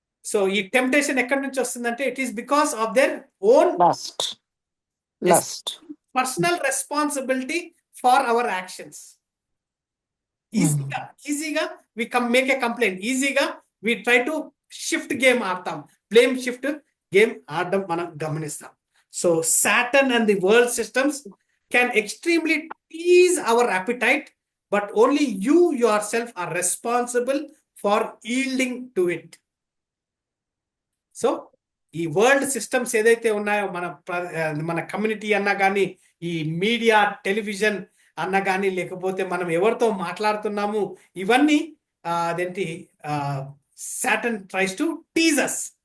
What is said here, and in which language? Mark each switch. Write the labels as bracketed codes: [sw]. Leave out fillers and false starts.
[te] So ఈ temptation ఎక్కడి నుంచి వస్తుందంటే, [en] It is because of their own lust. Personal responsibility for our actions. Easy-ga we make a complaint. Easy-ga we try to shift game ఆడతాం, blame shift game [te] ఆడడం మనం గమనిస్తాం. [en] So Saturn and the world systems can extremely tease our appetite, but only you yourself are responsible for yielding to it. [te] So ఈ world systems ఏదైతే ఉన్నాయో, మన community అన్నా కానీ, ఈ మీడియా, టెలివిజన్ అన్నా కానీ, లేకపోతే మనం ఎవరితో మాట్లాడుతున్నాము, ఇవన్నీ అదేంటి [en] Saturn tries to tease us.